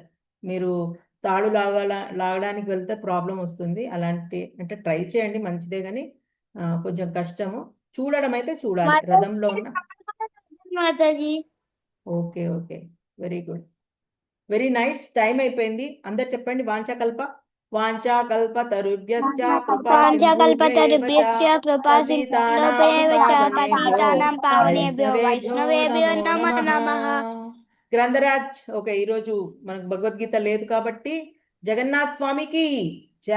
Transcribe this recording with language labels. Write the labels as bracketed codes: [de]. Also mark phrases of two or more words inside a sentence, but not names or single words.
[te] మీరు తాడు లాగడానికి వెళ్తే ప్రాబ్లం వస్తుంది. అలాంటి అంటే ట్రై చేయండి, మంచిదే, కానీ కొంచెం కష్టము. చూడడం అయితే చూడాలి రథంలో ఉన్న. మాతాజీ [en] okay okay, very good, very nice. time అయిపోయింది. [te] అందరు చెప్పండి [sa] వాంఛాకల్ప వాంఛాకల్పతరుభ్యశ్చ కృపా వాంఛాకల్పతరుభ్యశ్చ కృపా పతితానాం సింధుభ్యైవ చ పావనేభ్యో పతితానాం పావనేభ్యో వైష్ణవేభ్యో వైష్ణవేభ్యో నమో నమో నమః. నమః. [te] గ్రంథరాజ్, ఓకే, ఈరోజు మనకు భగవద్గీత లేదు కాబట్టి జగన్నాథ్ స్వామికి